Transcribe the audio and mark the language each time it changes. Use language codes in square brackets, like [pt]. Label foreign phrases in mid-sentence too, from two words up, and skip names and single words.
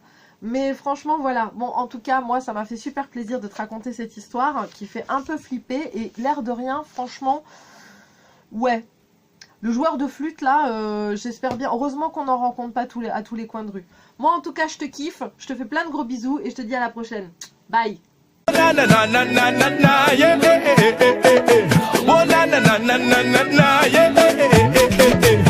[fr] Mais franchement, voilà. Bon, en tout cas, moi, ça m'a fait super plaisir de te raconter cette histoire qui fait un peu flipper. Et l'air de rien, franchement, ouais. Le joueur de flûte, là, j'espère bien. Heureusement qu'on n'en rencontre pas à tous les coins de rue. Moi, en tout cas, je te kiffe. Je te fais plein de gros bisous et je te dis à la prochaine. Bye. Na na na na na na na yeah. Oh na na na na na na yeah.